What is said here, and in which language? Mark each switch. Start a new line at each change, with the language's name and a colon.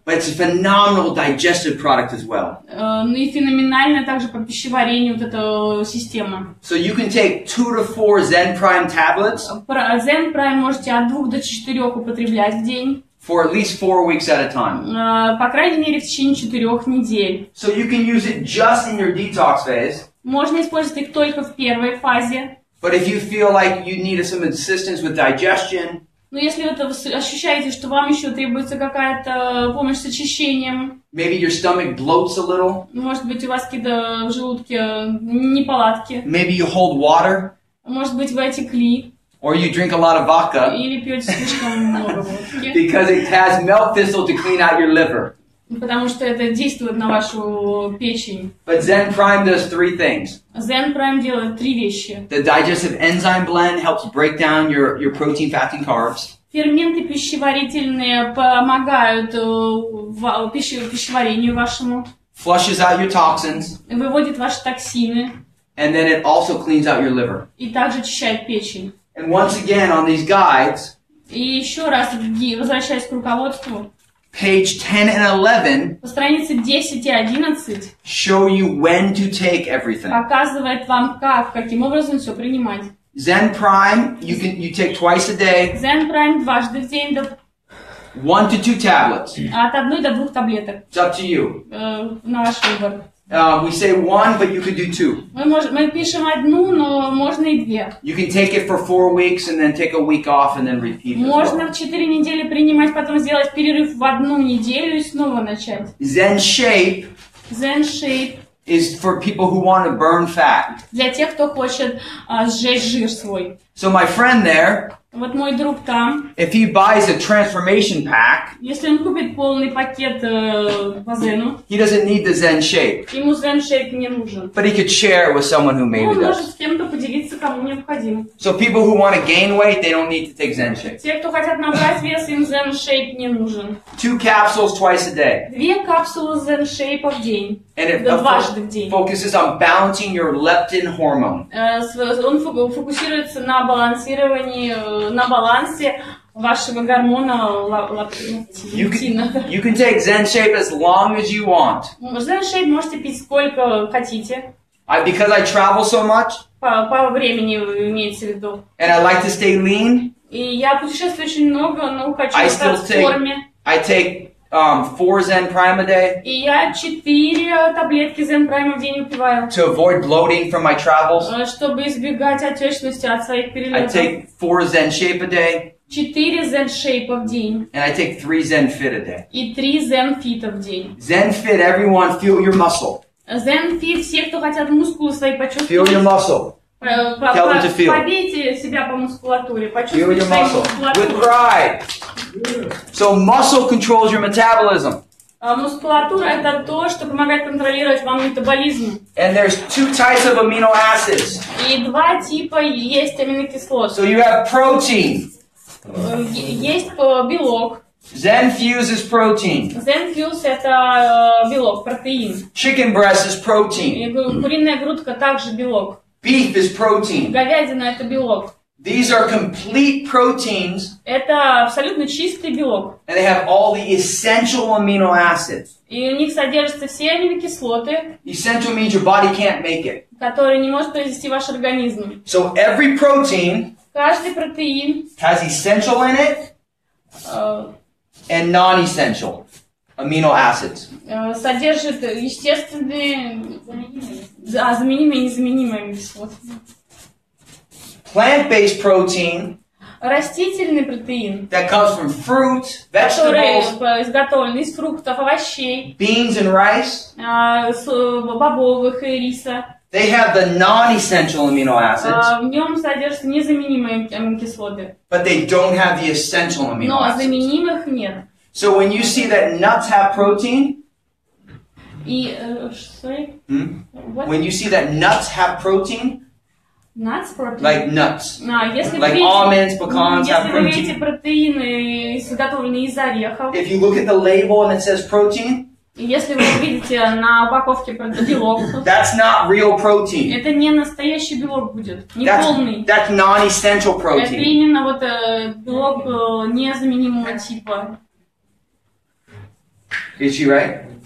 English: But it's a phenomenal digestive product as well.
Russian: Ну и феноменальная также по пищеварению вот эта система.
English: So you can take 2 to 4 Zen Prime tablets.
Russian: ZEN Prime можете от 2 до 4 употреблять в день.
English: For at least 4 weeks at a time.
Russian: По крайней мере в течение 4 недель.
English: So you can use it just in your detox phase.
Russian: Можно использовать их только в первой фазе.
English: But if you feel like you need some assistance with digestion,
Russian: но если вы ощущаете, что вам еще требуется какая-то помощь с очищением,
English: maybe your stomach bloats a little,
Russian: может быть, у вас какие-то в желудке неполадки,
English: maybe you hold water,
Russian: может быть, вы отекли,
English: or you drink a lot of vodka,
Russian: или пьете слишком много водки,
English: because it has milk thistle to clean out your liver.
Russian: Потому что это действует на вашу печень.
English: But Zen Prime does 3 things.
Russian: ZEN Prime делает 3 вещи.
English: The digestive enzyme blend helps break down your protein, fat, and carbs.
Russian: Ферменты пищеварительные помогают пищеварению вашему.
English: Flushes out your toxins.
Russian: Выводит ваши токсины.
English: And then it also cleans out your liver.
Russian: И также очищает печень.
English: And once again, on these guides,
Russian: и еще раз, возвращаясь к руководству,
English: page 10 and 11
Russian: по странице 10 и 11
English: show you when to take everything.
Russian: Показывает вам, каким образом все принимать.
English: Zen Prime, you take twice a day.
Russian: ZEN Prime дважды в день,
English: 1 to 2 tablets.
Russian: От 1 до 2 таблеток.
English: It's up to you.
Russian: На ваш выбор.
English: We say 1, but you could do 2.
Russian: Мы пишем 1, но можно и 2.
English: You can take it for 4 weeks and then take a week off and then repeat.
Russian: Можно в 4 недели принимать, потом сделать перерыв в 1 неделю и снова начать.
English: Zen Shape is for people who want to burn fat.
Russian: Для тех, кто хочет сжечь жир свой.
English: So my friend there,
Russian: вот мой друг там,
English: if he buys a transformation pack,
Russian: если он купит полный пакет по Зену,
English: he doesn't need the Zen Shape.
Russian: Ему ZEN Shape не нужен.
English: But he could share it with someone who maybe
Russian: Он
English: does.
Russian: может с кем-то поделиться, кому необходимо.
English: So people who want to gain weight, they don't need to take Zen Shape.
Russian: Те, кто хотят набрать вес, им ZEN Shape не нужен.
English: 2 capsules twice a day.
Russian: 2 капсулы ZEN Shape в день.
English: And it
Russian: дважды в день.
English: focuses on balancing your leptin hormone.
Russian: Он фокусируется на балансировании, на балансе вашего гормона лептина.
English: You can take Zen Shape as long as you want.
Russian: ZEN Shape можете пить сколько хотите.
English: Because I travel so much.
Russian: По времени имеется в виду.
English: And I like to stay lean.
Russian: И я путешествую очень много, но хочу остаться в форме.
English: I take 4 Zen Prime a day.
Russian: И я 4 таблетки ZEN Prime в день выпиваю.
English: To avoid bloating from my travels.
Russian: Чтобы избегать отечности от своих перелетов.
English: I take 4 Zen Shape a day.
Russian: 4 ZEN Shape в день.
English: And I take 3 Zen Fit a day.
Russian: И 3 ZEN Fit в день.
English: Zen Fit, everyone feel your muscle.
Russian: ZEN Fit, все, кто хотят мускулы свои почувствовать.
English: Feel your muscle. Tell them to feel.
Russian: Побейте себя по мускулатуре,
English: Feel
Russian: почувствуйте
English: your
Russian: свою
English: muscle.
Russian: мускулатуру.
English: With pride. So muscle controls your metabolism.
Russian: Мускулатура это то, что помогает контролировать вам метаболизм.
English: And there's 2 types of amino acids.
Russian: И 2 типа есть аминокислот.
English: So you have protein.
Russian: Есть белок.
English: Zen Fuse is protein.
Russian: ZEN Fuse это белок, протеин.
English: Chicken breast is protein.
Russian: И куриная грудка также белок.
English: Beef is protein.
Russian: Говядина это белок.
English: These are complete proteins.
Russian: Это абсолютно чистый белок.
English: And they have all the essential amino acids.
Russian: И у них содержатся все аминокислоты.
English: Essential means your body can't make it.
Russian: Которые не может произвести ваш организм.
English: So every protein
Russian: каждый протеин
English: has essential in it and non-essential amino acids.
Russian: Содержит естественные, заменимые и незаменимые аминокислоты.
English: Plant-based protein
Russian: растительный протеин,
English: that comes from fruit,
Russian: который
English: vegetables,
Russian: изготовлен из фруктов, овощей,
English: beans and rice,
Russian: бобовых и риса,
English: They have the non-essential amino acids,
Russian: В нем содержатся незаменимые аминокислоты.
English: but they don't have the essential amino
Russian: Но
English: acids.
Russian: заменимых нет.
English: So when you see that nuts have protein,
Russian: И,
English: sorry? What? when you see that nuts have protein, Nuts protein? like nuts,
Russian: Если
English: like
Russian: вы
English: almonds, pecans have
Russian: если вы видите
English: protein.
Russian: протеины, изготовленные из орехов,
English: If you look at the label and it says protein,
Russian: и если вы видите на упаковке белок,
English: that's not real protein.
Russian: это не настоящий белок будет, не полный.
English: That's non-essential
Russian: Это
English: protein.
Russian: именно вот белок незаменимого типа.
English: Is she right?